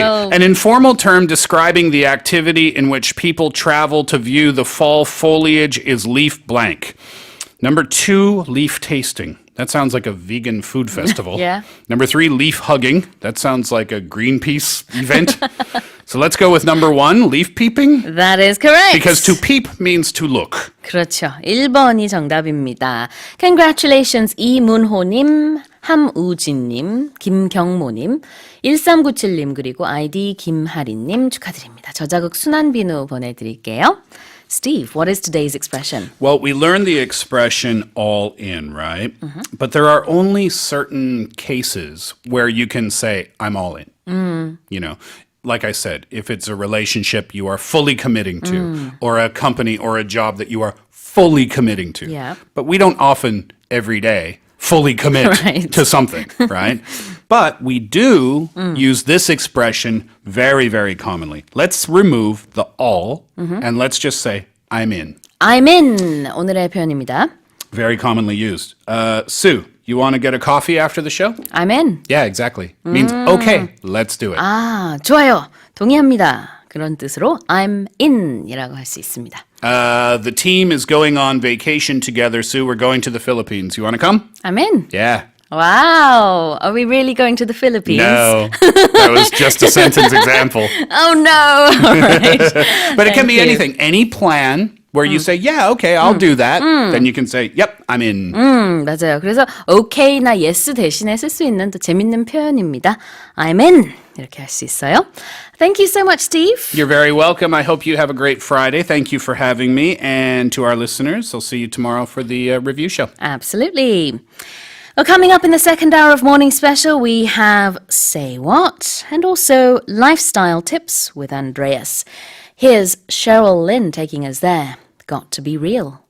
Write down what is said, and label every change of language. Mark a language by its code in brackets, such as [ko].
[en] An informal term describing the activity in which people travel to view the fall foliage is leaf blank. Number 2, leaf tasting. That sounds like a vegan food festival. Yeah. Number 3, leaf hugging. That sounds like a Greenpeace event. So let's go with number 1, leaf peeping. That is correct. Because to peep means to look. [ko] 그렇죠. 1번이 정답입니다. Congratulations 이문호님, 함우진님, 김경모님, 1397님 그리고 아이디 김하리님 축하드립니다. 저자극 순환비누 보내드릴게요. [en] Steve, what is today's expression? Well, we learned the expression all in, right? But there are only certain cases where you can say, I'm all in. You know, like I said, if it's a relationship you are fully committing to, or a company or a job that you are fully committing to. Yeah. But we don't often, every day, fully commit Right. to something, right? But we do use this expression very, very commonly. Let's remove the all and let's just say, I'm in. I'm in. [ko] 오늘의 표현입니다. [en] Very commonly used. Sue, you want to get a coffee after the show? I'm in. Yeah, exactly. Means, okay, let's do it. [ko] 아, 좋아요. 동의합니다. 그런 뜻으로 I'm in이라고 할 수 있습니다. [en] The team is going on vacation together, Sue. We're going to the Philippines. You want to come? I'm in. Yeah. Wow. Are we really going to the Philippines? No, that was just a sentence example. Oh, no. All right. But it can Thank be you. anything. Any plan where you say, yeah, okay, I'll do that. Then you can say, yep, I'm in. [ko] 맞아요. 그래서 okay나 yes 대신에 쓸 수 있는 또 재밌는 표현입니다. [en] I'm in. [ko] 이렇게 할 수 있어요. [en] Thank you so much, Steve. You're very welcome. I hope you have a great Friday. Thank you for having me. And to our listeners, I'll see you tomorrow for the review show. Absolutely. Well, coming up in the second hour of Morning Special, we have Say What and also lifestyle tips with Andreas. Here's Cheryl Lynn taking us there. Got to be real.